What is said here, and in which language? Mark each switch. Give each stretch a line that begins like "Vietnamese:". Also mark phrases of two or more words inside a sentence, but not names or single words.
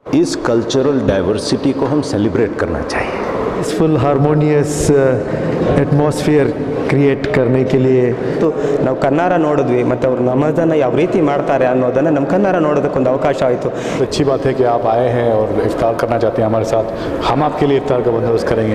Hindi: इस
English: cultural diversity
Hindi: को हम सेलिब्रेट करना चाहिए।
English: peaceful harmonious atmosphere create
Hindi: करने के लिए
Kannada: ನಾವು ಕನ್ನಡ ನೋಡಿದ್ವಿ ಮತ್ತು ಅವರು ನಮ್ಮದನ್ನು ಯಾವ ರೀತಿ ಮಾಡ್ತಾರೆ ಅನ್ನೋದನ್ನು ನಮ್ಮ ಕನ್ನಡ ನೋಡೋದಕ್ಕೊಂದು ಅವಕಾಶ ಆಯಿತು।
Hindi: अच्छी बात है कि आप आए हैं और इफ्तार करना चाहते हैं हमारे साथ, हम आपके लिए इफ्तार का बंदोबस्त करेंगे।